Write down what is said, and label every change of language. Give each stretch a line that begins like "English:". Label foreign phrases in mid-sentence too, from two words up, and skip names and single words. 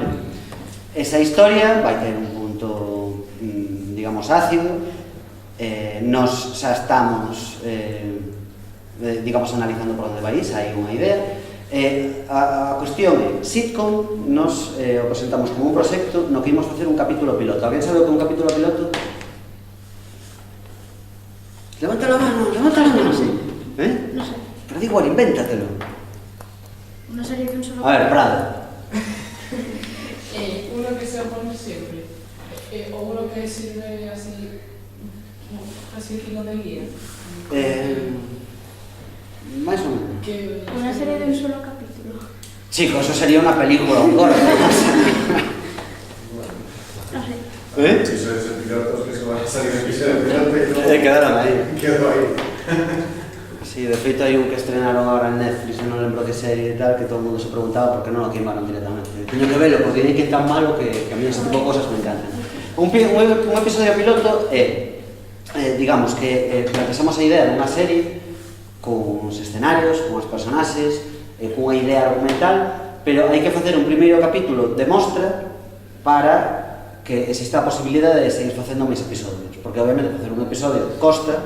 Galician: Esa historia vai ter un punto, digamos, ácido. Nos xa estamos, digamos, analizando por onde vai, xa hai unha idea. A cuestión é, sitcom nos o presentamos como un proxecto no que imos facer un capítulo piloto. Alguén sabe o que é un capítulo piloto?
Spanish: Levanta la mano, sí. No sé. Pero digo, invéntatelo. Una serie de un solo... A ver, Prado. Uno que se opone siempre, o uno que sirve así como de guía.
Galician: Máis ou menos.
Spanish: Una serie de un solo capítulo. Chico, eso sería una película, un corto. No sé. Si sois pilotos que se van a salir de piloto y no...
Galician: Quedaron aí.
Spanish: Quedó ahí.
Galician: Sí, de feito hai un que estrenaron agora en Netflix, non lembro que serie e tal, que todo o mundo se preguntaba por que non o queimaron directamente. Teño que velo, porque dicen que é tan malo que
Spanish: a mí ese tipo de cosas me encantan.
Galician: Un episodio piloto é, digamos, que planteamos a idea dunha serie con os escenarios, con os personaxes, cunha idea argumental, pero hai que facer un primeiro capítulo de mostra para que exista a posibilidade de seguir facendo máis episodios, porque obviamente facer un episodio costa.